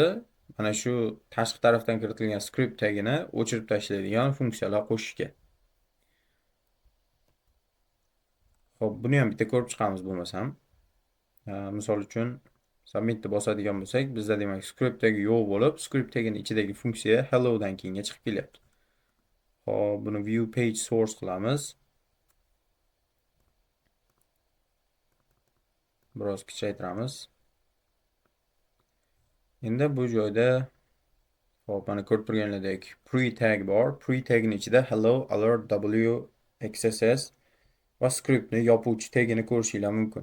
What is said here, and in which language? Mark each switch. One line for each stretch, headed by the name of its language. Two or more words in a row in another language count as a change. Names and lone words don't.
Uzbek: Mana shu tashqi tarafdan kiritilgan script tagini o'chirib tashlaydigan funksiyalar qo'shishga. Xo'p, buni ham bitta ko'rib chiqamiz bo'lmasam. Misol uchun submitni bosadigan bo'lsak, bizda demak script tagi yo'q bo'lib, script tagining ichidagi funksiya hello dan keyinga chiqib kelyapti. Xo'p, buni
English: view page source
Uzbek: qilamiz. Biroz kichaytiramiz. Endi bu joyda hop, mana ko'rib turganlaridek pre tag bor. Pre tagning ichida hello alert w xss va scriptni yopuvchi tagini ko'rishinglar mumkin.